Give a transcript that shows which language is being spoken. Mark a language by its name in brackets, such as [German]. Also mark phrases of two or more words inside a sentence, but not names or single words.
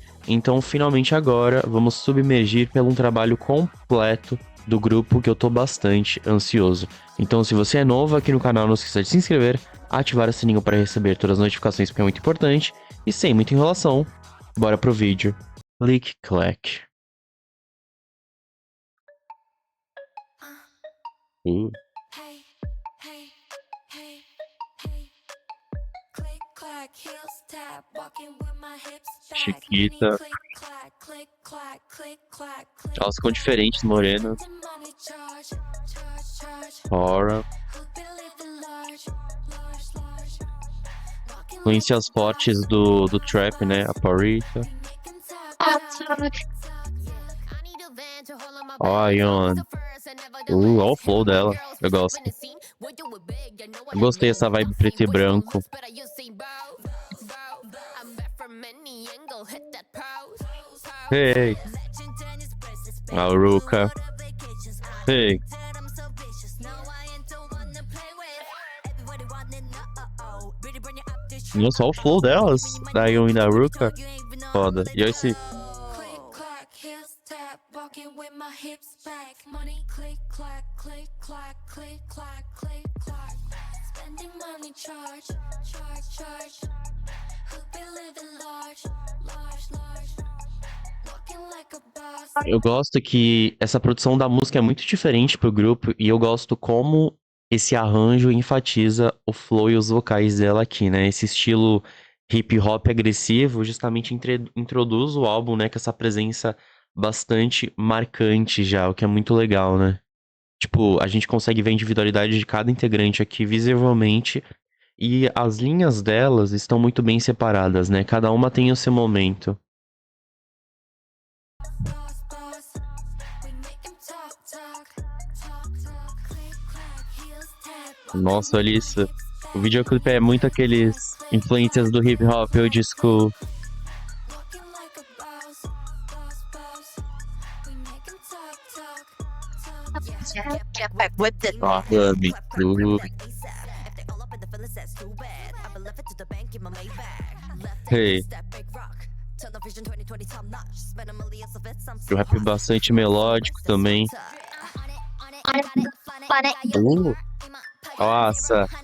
[Portuguese] Então, finalmente agora, vamos submergir pelo um trabalho completo do grupo que eu tô bastante ansioso. Então, se você é novo aqui no canal, não esqueça de se inscrever, ativar o sininho para receber todas as notificações, porque é muito importante. E sem muita enrolação, bora pro vídeo. [English] Click, clack. Hey, hey, hey, hey. Click, clack, heels tap, walking with my hips back. Chiquita. Click, clack, click, clack, click, clack, click. [Portuguese] Elas ficam diferentes, morenas. [English] Money charge, charge, charge. [Portuguese] Fora. [English] Who been living large, large, large. Walking [Portuguese] Influências fortes do trap, né? A Parita. [English] making talk. [Portuguese] Ó, a Ion. Ó o flow dela. Eu gosto. Eu gostei dessa vibe preto e branco. Hey. A Ruka. Hey. Nossa, olha o flow delas. Da Ion e da Ruka. Foda. E olha esse... [English] Click, clack, heels tap, walking with my hips back. Money click, clack, click, clack, click, clack, click, clack. Spending money charge, charge, charge. Who been living large, large, large. Walking like a boss. [Portuguese] Eu gosto que essa produção da música é muito diferente pro grupo. E eu gosto como esse arranjo enfatiza o flow e os vocais dela aqui, né? Esse estilo [English] hip hop [Portuguese] agressivo justamente introduz o álbum, né? Com essa presença bastante marcante já, o que é muito legal, né? Tipo, a gente consegue ver a individualidade de cada integrante aqui visivelmente. E as linhas delas estão muito bem separadas, né? Cada uma tem o seu momento. [English] Boss, boss. We make him talk, talk, talk, talk. Click, clack, heels tap. [Portuguese] Nossa, olha isso. O videoclipe é muito aqueles influências do [English] hip hop old school. Walking like a boss, boss, boss. We make him talk, talk, talk. Get back with it. [Portuguese] Ah, Rami, tudo. Hey. Eu rap bastante melódico também. Nossa.